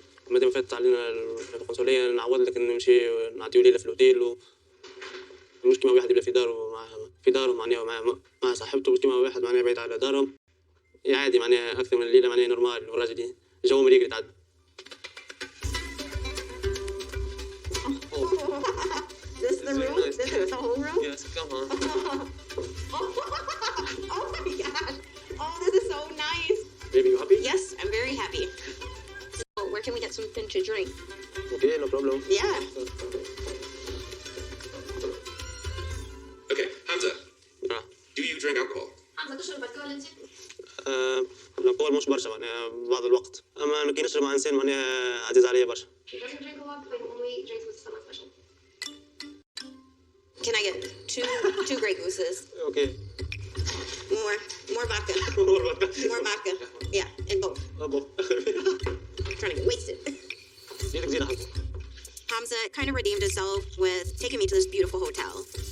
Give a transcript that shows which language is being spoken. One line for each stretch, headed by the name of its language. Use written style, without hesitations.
Arabic: المدام فاتت علينا القنصلية نعوض لك نمشي نعطيو ليلة في الأوتيل مش كيما واحد يبقى في داره معناها مع صاحبته مش كيما واحد معناها بعيد على دارهم عادي معناها أكثر من الليلة معناها نورمال والراجل جو مريقل تعد.
English: This is the room? This is the whole room? Yeah. Yes, come on. Oh my gosh. Oh, this is so nice. Baby, you happy? Yes, I'm very happy. So, where can we get something to drink? Okay, no problem. Yeah. Okay, Hamza, آه. do you drink alcohol?
Arabic: حمزة تشرب الكحول انت؟ الكحول مش برشا معناها بعض الوقت. أما كي نشرب مع إنسان معناها عزيز عليا برشا.
English: She doesn't drink a lot, but only drinks with someone special. Can I get two Grey Gooses? Okay. More vodka. More vodka. Yeah, and both. I'm trying to get wasted. Hamza kind of redeemed himself with taking me to this beautiful hotel.